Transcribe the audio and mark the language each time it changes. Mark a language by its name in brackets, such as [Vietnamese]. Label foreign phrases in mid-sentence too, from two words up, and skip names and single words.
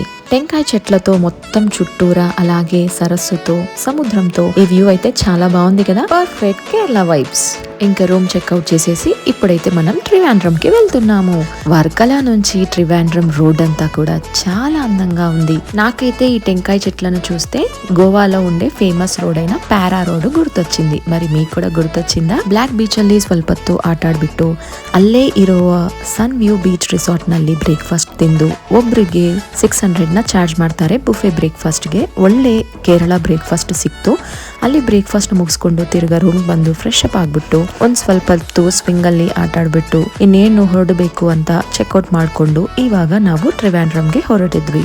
[Telugu] టెంకాయ చెట్లతో మొత్తం చుట్టూరా, అలాగే సరస్సుతో సముద్రంతో ఈ వ్యూ అయితే చాలా బాగుంది కదా, [English] perfect Kerala vibes. [Telugu] ఇంకా [English] room checkout [Telugu] చేసేసి ఇప్పుడైతే మనం ట్రివాండ్రం కి వెళ్తున్నాము. వర్కలా నుంచి ట్రివాండ్రం రోడ్ అంతా కూడా చాలా అందంగా ఉంది. నాకైతే ఈ టెంకాయ చెట్లను చూస్తే గోవాలో ఉండే ఫేమస్ రోడ్ అయిన ప్యారా రోడ్ గుర్తొచ్చింది. మరి మీకు కూడా ಗುರುತೊಚ್ಚಿಂదా? [Kannada] ಬ್ಲಾಕ್ ಬೀಚ್ ಅಲ್ಲಿ ಸ್ವಲ್ಪ ಹೊತ್ತು ಆಟ ಆಡ್ಬಿಟ್ಟು ಅಲ್ಲೇ ಇರುವ ಸನ್ ವ್ಯೂ ಬೀಚ್ ರಿಸಾರ್ಟ್ ನಲ್ಲಿ ಬ್ರೇಕ್ಫಾಸ್ಟ್ ತಿಂದು ಒಬ್ರಿಗೆ 600 ಚಾರ್ಜ್ ಮಾಡ್ತಾರೆ [English] buffet breakfast [Kannada] ಗೆ. ಒಳ್ಳೆ ಕೇರಳ ಬ್ರೇಕ್ಫಾಸ್ಟ್ ಸಿಕ್ತು. ಅಲ್ಲಿ ಬ್ರೇಕ್ಫಾಸ್ಟ್ ಮುಗಿಸ್ಕೊಂಡು ತಿರ್ಗಾ ರೂಮ್ ಬಂದು [English] fresh up [Kannada] ಆಗ್ಬಿಟ್ಟು ಒಂದ್ ಸ್ವಲ್ಪ ಹೊತ್ತು ಸ್ವಿಂಗ್ ಅಲ್ಲಿ ಆಟ ಆಡ್ಬಿಟ್ಟು ಇನ್ನೇನು ಹೊರಡಬೇಕು ಅಂತ ಚೆಕ್ಔಟ್ ಮಾಡ್ಕೊಂಡು ಇವಾಗ ನಾವು ಟ್ರಿವಾಂಡ್ರಂಗೆ ಹೊರಟಿದ್ವಿ.